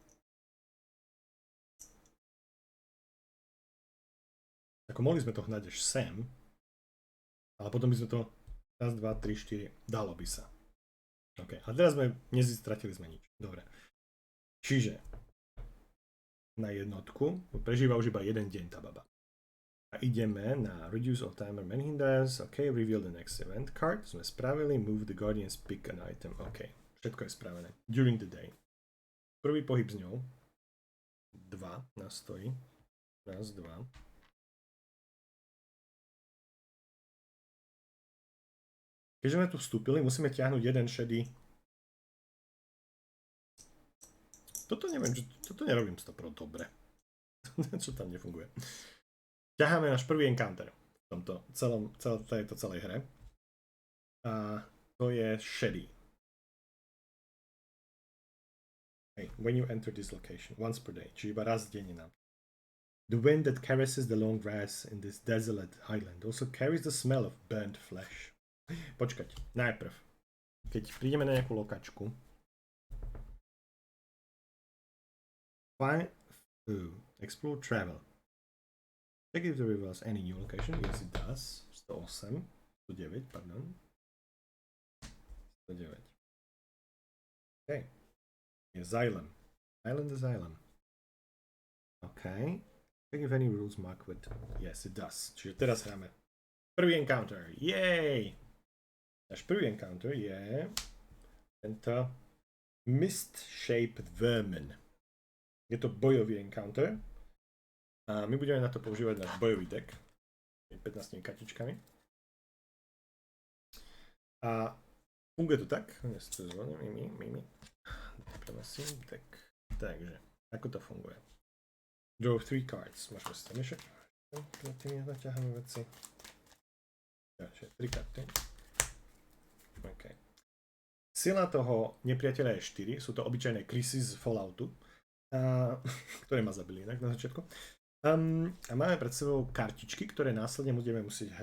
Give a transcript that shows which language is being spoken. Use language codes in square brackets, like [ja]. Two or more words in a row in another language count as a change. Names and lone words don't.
[sk] Ako mohli sme to hnať až sem, ale potom by sme to 1, 2, 3, 4, dalo by sa. OK, a teraz sme, stratili sme nič. Dobre. Čiže na jednotku prežíva už iba 1 deň tá baba. A ideme na [en] Reduce all timer menhinders, OK, reveal the next event card, [sk] sme spravili, [en] move the guardians, pick an item, [sk] OK, všetko je spravené. [en] During the day. [sk] Prvý pohyb s ňou, 2 nás stojí, 1, 2. Keďže sme tu vstúpili, musíme ťahnuť 1 šedý. Toto neviem, toto nerobím 100% dobre. Čo tam nefunguje. Ťaháme náš prvý encounter v tomto tejto celej hre. A to je šedý. [en] Hey, when you enter this location, once per day, [sk] čiže iba raz denne nám. [en] The wind that caresses the long grass in this desolate highland also carries the smell of burnt flesh. [sk] Počkať, najprv, keď prídeme na nejakú lokačku, [en] explore travel. Check if the reveals any new location. Yes, it does. 108, 109, pardon. 109. OK. [sk] Je Xylem. Island Asylum. OK. [en] Check if any rules mark with... Yes, it does. [sk] Čiže teraz hráme. Prvý encounter. Yay! Náš prvý encounter je tento Mist-shaped vermin. Je to bojový encounter. A my budeme na to používať náš bojový deck. 15 kartičkami. A funguje to tak. Dnes to zvoním. Prenosím deck. Takže, ako to funguje? [en] Draw 3 cards. [sk] Môžeme si to miešať. Tým naťaháme veci. Takže 3 karty. OK. Sila toho nepriateľa je 4. Sú to obyčajné krysy z Falloutu, ktoré ma zabili inak na začiatku. A máme pred sebou kartičky, ktoré následne budeme musieť hrať.